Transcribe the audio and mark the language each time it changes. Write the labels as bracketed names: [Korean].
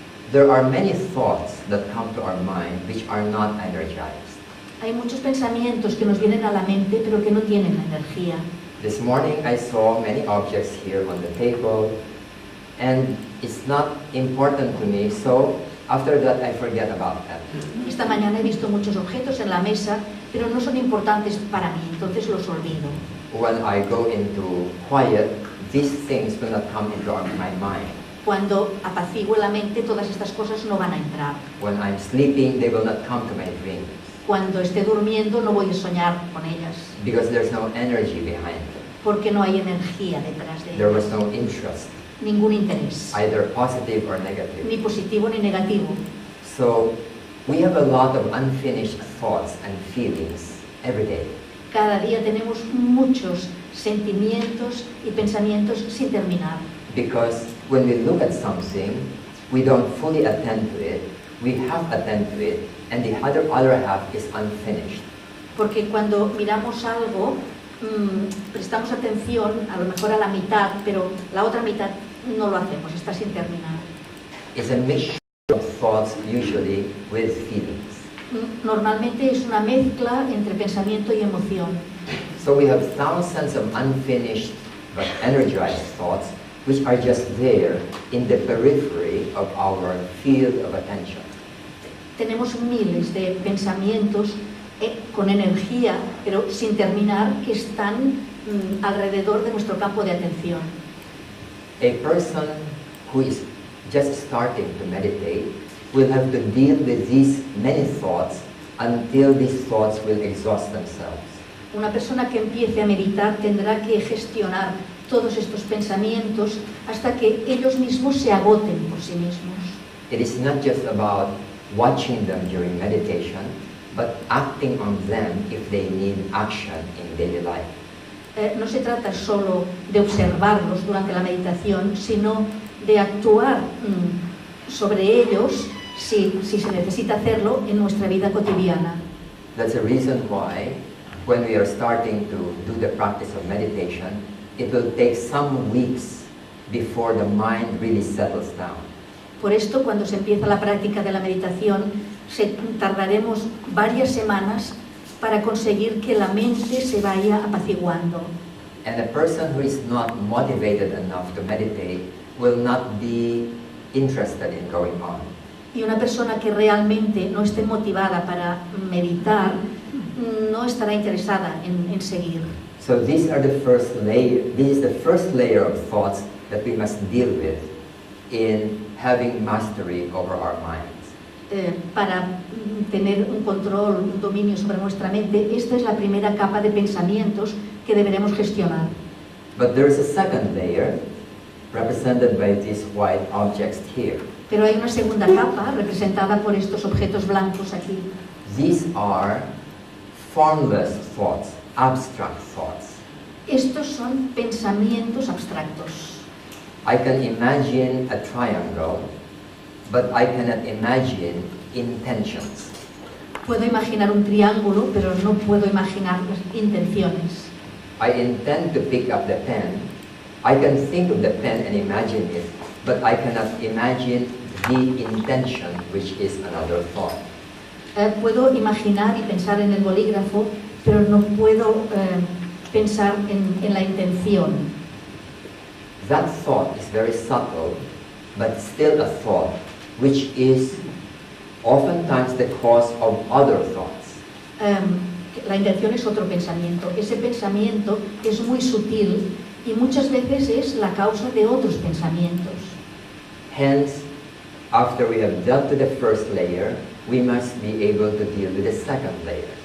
[English] There are many thoughts that come to our mind which are not energized. [Spanish] Hay muchos pensamientos que nos vienen a la mente, pero que no tienen energía. [English] This morning I saw many objects here on the table, and it's not important to me, so after that I forget about them. [Spanish] Esta mañana he visto muchos objetos en la mesa, pero no son importantes para mí, entonces los olvido. [English] When I go into quiet, these things will not come into my mind. [Spanish] Cuando apacigüe la mente, todas estas cosas no van a entrar. [English] When I'm sleeping, they will not come to my dreams. [Spanish] Cuando esté durmiendo, no voy a soñar con ellas. [English] Because there's no energy behind them. [Spanish] Porque no hay energía detrás de [English] There [Spanish] ellas. [English] was no interest, [Spanish] Ningún interés. [English] either positive or negative. [Spanish] Ni positivo ni negativo. [English] So we have a lot of unfinished thoughts and feelings every day. [Spanish] Cada día tenemos muchos sentimientos y pensamientos sin terminar. [English] Because when we look at something, we don't fully attend to it, we half attend to it, and the other half is unfinished. [Spanish] Porque cuando miramos algo, prestamos atención a lo mejor a la mitad, pero la otra mitad no lo hacemos, está sin terminar. [English] It's a mixture of thoughts, usually with feelings. [Spanish] Normalmente es una mezcla entre pensamiento y emoción. [English] So we have thousands of unfinished but energized thoughts which are just there in the periphery of our field of attention. [Spanish] Tenemos miles de pensamientos con energía, pero sin terminar, que están alrededor de nuestro campo de atención. [English] A person who is just starting to meditate will have to deal with these many thoughts until these thoughts will exhaust themselves. [Spanish] Una persona que empiece a meditar tendrá que gestionar todos estos pensamientos hasta que ellos mismos se agoten por sí mismos. [English] It is not just about watching them during meditation, but acting on them if they need action in daily life. [Spanish] No se trata solo de observarlos durante la meditación, sino de actuar sobre ellos si se necesita hacerlo en nuestra vida cotidiana. [English] That's the reason why when we are starting to do the practice of meditation, it will take some weeks before the mind really settles down. [Spanish] Por esto, cuando se empieza la práctica de la meditación, tardaremos varias semanas para conseguir que la mente se vaya apaciguando. [English] And a person who is not motivated enough to meditate will not be interested in going on. [Spanish] Y una persona que realmente no esté motivada para meditar no estará interesada en seguir. [English] So these are the first layer. This is the first layer of thoughts that we must deal with in having mastery over our minds. [Spanish] para tener un control, un dominio sobre nuestra mente, esta es la primera capa de pensamientos que deberemos gestionar. [English] But there is a second layer represented by these white objects here. [Spanish] Pero hay una segunda capa representada por estos objetos blancos aquí. [English] These are formless thoughts, abstract thoughts. [Spanish] Estos son pensamientos abstractos. [English] I can imagine a triangle, but I cannot imagine intentions. [Spanish] Puedo imaginar un triángulo, pero no puedo imaginar las intenciones. [English] I intend to pick up the pen. I can think of the pen and imagine it, but I cannot imagine the intention, which is another thought. [Spanish] Puedo imaginar y pensar en el bolígrafo, pero no puedo pensar en la intención. [English] That thought is very subtle, but still a thought, which is oftentimes the cause of other thoughts. [Spanish] La intención es otro pensamiento. Ese pensamiento es muy sutil y muchas veces es la causa de otros pensamientos. [English] Hence, after we have dealt with the first layer, we must be able to deal with the second layer.